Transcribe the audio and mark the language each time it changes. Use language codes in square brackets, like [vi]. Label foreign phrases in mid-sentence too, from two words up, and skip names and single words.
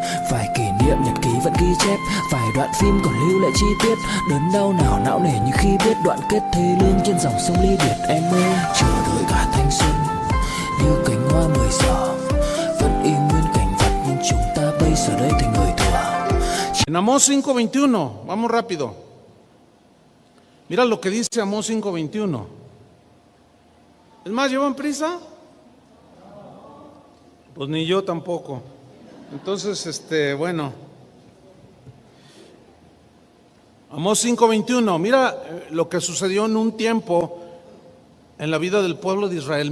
[vi] Vài kỷ niệm nhật ký vẫn ghi chép, vài đoạn phim còn lưu lại chi tiết. Đớn đau nào não nề như khi biết đoạn kết thê lương trên dòng sông ly biệt. Em ơi chờ đợi cả thanh xuân như cánh hoa 10 giờ, vẫn y nguyên cảnh vật nhưng chúng ta bây giờ đây thành người thừa. [es] En Amós 5:21, vamos rápido. Mira lo que dice Amós 5:21. Es más, ¿llevan prisa? Pues ni yo tampoco. Entonces, bueno. Amós 5:21, mira lo que sucedió en un tiempo en la vida del pueblo de Israel.